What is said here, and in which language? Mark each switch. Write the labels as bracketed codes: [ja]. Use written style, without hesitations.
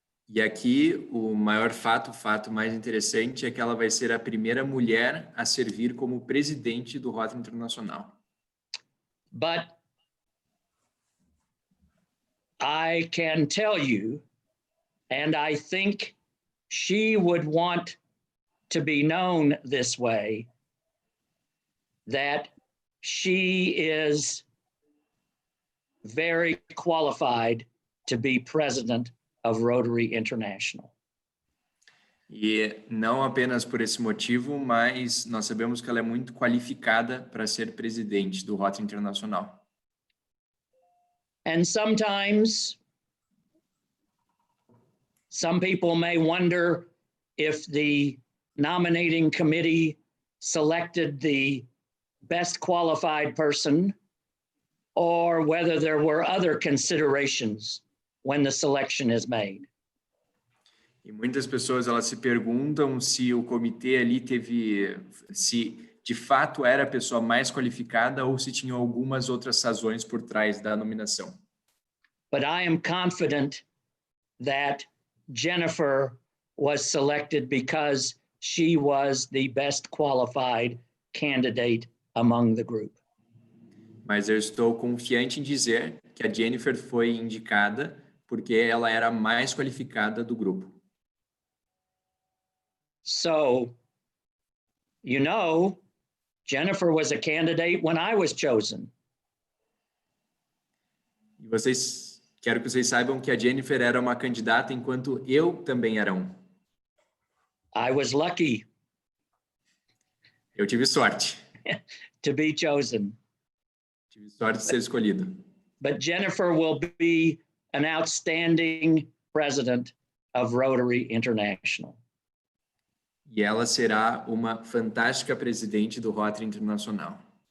[pt] E aqui o maior fato, o fato mais interessante é que ela vai ser a primeira mulher a servir como presidente do Rota Internacional. [en] But I can tell you, and I think she would want to be known this way, that she is very qualified to be president of Rotary International. [pt] E não apenas por esse motivo, mas nós sabemos que ela é muito qualificada para ser presidente do Rota Internacional. [en] And sometimes some people may wonder if the nominating committee selected the best qualified person or whether there were other considerations when the selection is made. [pt] E muitas pessoas elas se perguntam se o comitê ali se de fato era a pessoa mais qualificada ou se tinham algumas outras razões por trás da nominação. [en] But I am confident that Jennifer was selected because she was the best qualified candidate among the group. [pt] Mas eu estou confiante em dizer que a Jennifer foi indicada porque ela era a mais qualificada do grupo. [en] So, you know, Jennifer was a candidate when I was chosen. [pt] E quero que vocês saibam que a Jennifer era uma candidata enquanto eu também era um. [en] I was lucky [pt] Eu tive sorte. [en] to be chosen. [pt] Tive sorte de ser escolhido. [en] But Jennifer will be an outstanding president of Rotary International. [pt] E ela será uma fantástica presidente do Rotary Internacional.